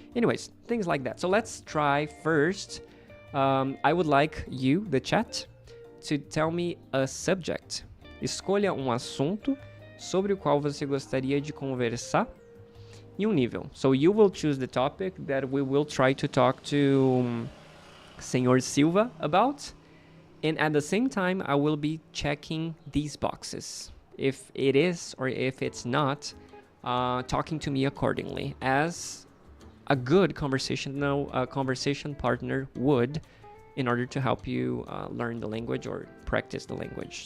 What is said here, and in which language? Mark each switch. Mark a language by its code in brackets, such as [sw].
[en] Anyways, things like that. So let's try first. I would like you, the chat, to tell me a subject. [pt] Escolha assunto sobre o qual você gostaria de conversar e nível. [en] So you will choose the topic that we will try to talk to Senor Silva about. And at the same time, I will be checking these boxes. If it is or if it's not, talking to me accordingly, as a good conversation partner would, in order to help you learn the language or practice the language.